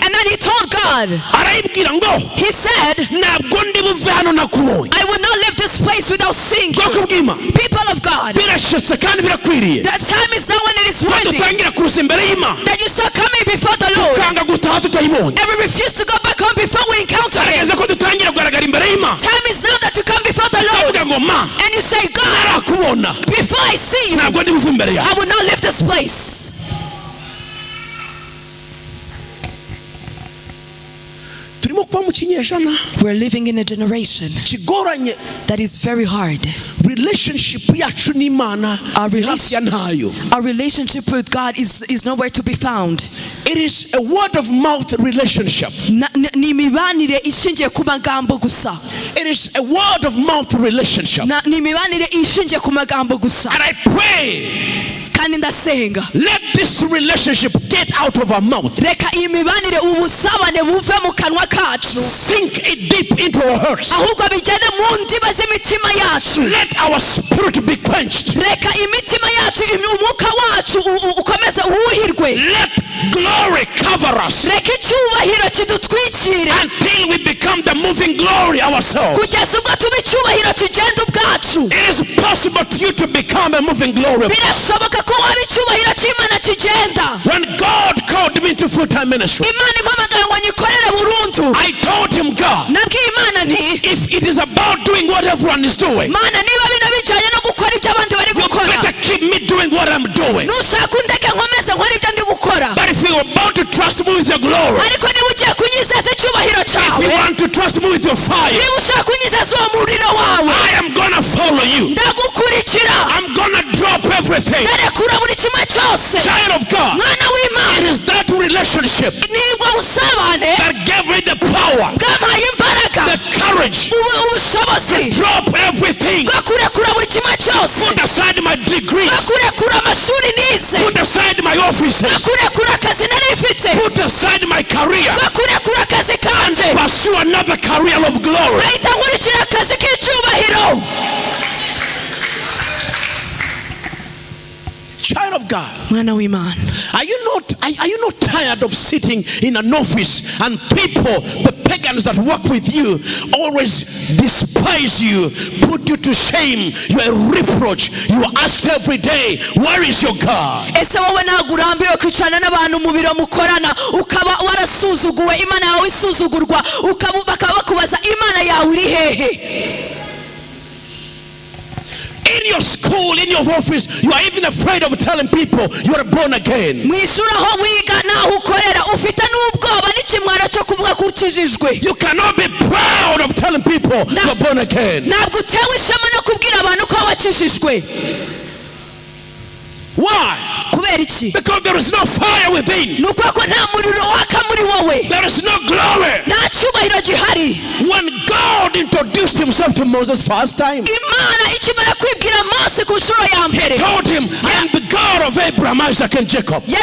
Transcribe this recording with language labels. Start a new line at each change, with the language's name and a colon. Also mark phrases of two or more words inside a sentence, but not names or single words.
English: And then he told God,
Kinyarwanda: arayibwira ngo
English: he said,
Kinyarwanda: ntabwo ndi buve hano nakubonye.
English: I will not leave this place without seeing you.
Kinyarwanda: bwoko bw'Imana,
English: People of God,
Kinyarwanda: birashitse kandi birakwiriye
English: that time is now when it is
Kinyarwanda: ko
English: worthy
Kinyarwanda: dutangira kuza imbere y'Imana,
English: that you start coming before the Lord.
Kinyarwanda: tukanga gutaha tutayibonye.
English: And we refuse to go back home before we encounter him.
Kinyarwanda: ageze ko dutangira kugaragara imbere y'Imana,
English: Time is now that you come before the Lord
Kinyarwanda: ukavuga ngo ma
English: and you say, God,
Kinyarwanda: narakubona,
English: before I see you,
Kinyarwanda: ntabwo ndi buve imbere
English: I
Kinyarwanda: yawe.
English: will not leave this place.
Kinyarwanda: turimo kuba mu kinyejana
English: We're living in a generation
Kinyarwanda: kigoranye.
English: that is very hard.
Kinyarwanda: relationship yacu n'Imana
English: Our
Kinyarwanda: hafi ya ntayo.
English: Our relationship with God is nowhere to be found. It is a word of mouth relationship.
Kinyarwanda: Ni imibanire ishingiye ku magambo gusa.
English: It is a word of mouth relationship.
Kinyarwanda: Ni imibanire ishingiye ku magambo gusa.
English: And I pray,
Kinyarwanda: kandi ndasenga,
English: let this relationship get out of our mouth.
Kinyarwanda: reka iyi mibanire ubusabane buve mu kanwa kacu,
English: Sink it deep into our hearts.
Kinyarwanda: ahubwo bigende mu ndiba z'imitima yacu.
English: Let our spirit be quenched.
Kinyarwanda: Reka imitima yacu, umwuka wacu ukomeze uwuhirwe.
English: Let glory cover us
Kinyarwanda: Reka icyubahiro kidutwikire
English: until we become the moving glory ourselves.
Kinyarwanda: kugeza ubwo tuba icyubahiro tugenda ubwacu.
English: It is possible to you to become a moving glory of God.
Kinyarwanda: Birashoboka ko waba icyubahiro cy'Imana kigenda.
English: When God called me to full-time ministry,
Kinyarwanda: Imana impamagaye ngo nyikorere burundu,
English: I told him, God,
Kinyarwanda: nabwiye Imana nti,
English: if it is about doing what everyone is doing,
Kinyarwanda: Mana niba bino bijyanye no gukora ibyo abandi bari
English: you
Kinyarwanda: gukora,
English: better keep me doing what I'm doing.
Kinyarwanda: nushaka undeke nkomeze nkora ibyo ndi gukora.
English: But if you're about to trust me with your glory,
Kinyarwanda: Ariko niba ugiye kunyizeza icyubahiro
English: if you
Kinyarwanda: cyawe,
English: want to trust me with your fire,
Kinyarwanda: niba ushaka kunyizeza uwo muriro wawe,
English: I am gonna follow you.
Kinyarwanda: ndagukurikira,
English: I'm gonna drop everything.
Kinyarwanda: ndarekura buri kimwe cyose.
English: Child of God,
Kinyarwanda: Mwana
English: it
Kinyarwanda: w'Imana,
English: is that relationship
Kinyarwanda: nibwo busabane
English: that gave me the power,
Kinyarwanda: bwampaye imbaraga,
English: the courage,
Kinyarwanda: ubushobozi
English: drop everything,
Kinyarwanda: bwo kurekura buri kimwe cyose,
English: put aside my degrees,
Kinyarwanda: bwo kurekura amashuri nize,
English: put aside my
Kinyarwanda: bwo
English: offices,
Kinyarwanda: kurekura akazi nari mfite,
English: put aside my career,
Kinyarwanda: bwo kurekura akazi kanje,
English: pursue another career of glory.
Kinyarwanda: ahita nkurikira akazi k'icyubahiro.
English: Child of God,
Kinyarwanda: Mwana w'Imana,
English: are you not tired of sitting in an office and people, the pagans that work with you, always despise you, put you to shame, you are a reproach, you are asked every day, where is your God?
Kinyarwanda: ese wowe ntabwo urambiwe kwicarana n'abantu mu biro mukorana ukaba warasuzuguwe, Imana yawe isuzugurwa, bakaba bakubaza Imana yawe iri hehe?
English: In your school, in your office, you are even afraid of telling people you are born again.
Kinyarwanda: Mu ishuri aho wiga n'aho ukorera ufite n'ubwoba n'ikimwaro cyo kuvuga ko ukijijwe.
English: You cannot be proud of telling people you are born again.
Kinyarwanda: Ntabwo utewe ishema no kubwira abantu ko wakijijwe.
English: Why? Because there is no fire within. There is no glory. When God introduced himself to Moses first time, he told him, I am the God of Abraham, Isaac and Jacob.